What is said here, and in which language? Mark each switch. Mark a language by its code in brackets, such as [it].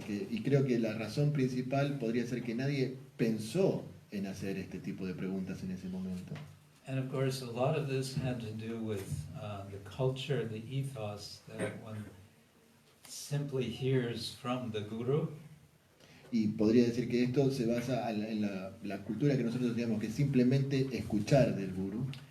[es] Y creo que la razón principal podría ser que nadie pensó en hacer este tipo de preguntas en ese momento. [en] And of course, a lot of this had to do with the culture, the ethos that one simply hears from the guru. [es] Y podría decir que esto se basa en la cultura que nosotros tenemos, que es simplemente escuchar del gurú.